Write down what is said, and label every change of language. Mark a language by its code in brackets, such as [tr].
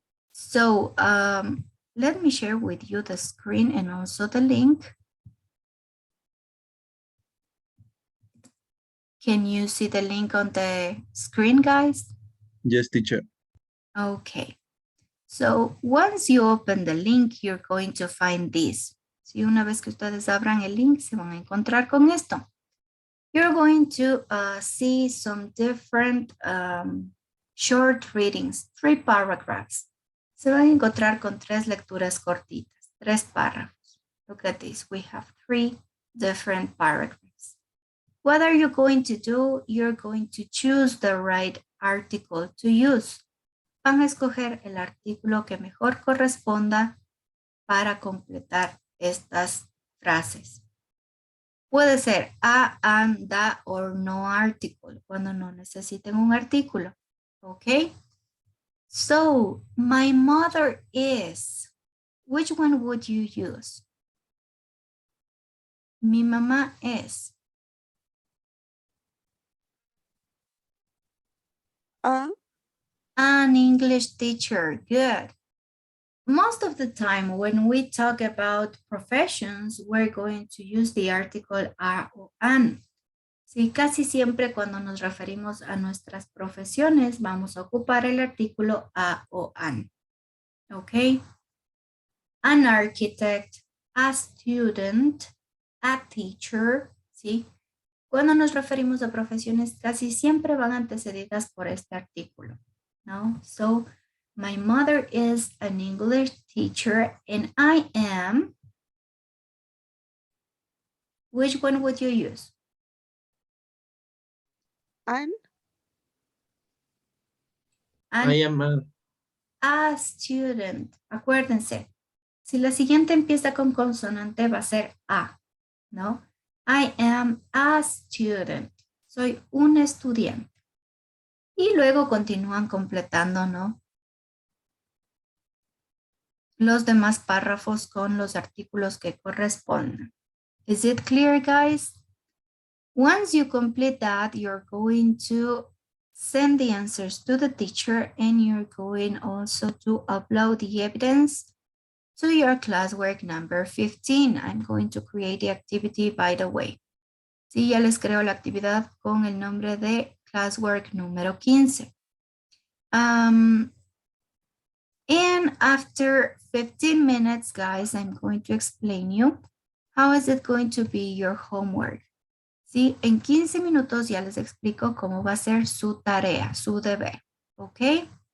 [en] So let me share with you the screen and also the link. Can you see the link on the screen, guys? Yes, teacher. Okay. So once you open the link, you're going to find this. [es] Si una vez que ustedes abran el link, se van a encontrar con esto. [en] You're going to see some different short readings, 3 paragraphs. [es] Se van a encontrar con 3 lecturas cortitas, 3 párrafos. [en] Look at this, we have 3 different paragraphs. What are you going to do? You're going to choose the right article to use. [es] Van a escoger el artículo que mejor corresponda para completar estas frases. Puede ser a, an, da, [en] or no article, [es] cuando no necesiten un artículo. [en] Okay? So, my mother is. Which one would you use? [es] Mi mamá es. [en] An English teacher. Good. most of the time when we talk about professions, we're going to use the article a o an. [es] Sí, casi siempre cuando nos referimos a nuestras profesiones, vamos a ocupar el artículo [en] a o an. [es] ¿Ok? An architect, a student, a teacher, ¿sí? Cuando nos referimos a profesiones, casi siempre van antecedidas por este artículo, ¿no? [en] So, my mother is an English teacher and I am, which one would you use? An. I am a student. [es] Acuérdense, si la siguiente empieza con consonante va a ser a, ¿no? [en] I am a student. [es] Soy un estudiante. Y luego continúan completando, ¿no? Los demás párrafos con los artículos que corresponden. [en] Is it clear, guys? Once you complete that, you're going to send the answers to the teacher and you're going also to upload the evidence to your classwork number 15. I'm going to create the activity, by the way. [es] Sí, ya les creo la actividad con el nombre de classwork número 15. [en] And after 15 minutes, guys, I'm going to explain you how is it going to be your homework. [es] Sí, en 15 minutos ya les explico cómo va a ser su tarea, su deber. ¿Ok?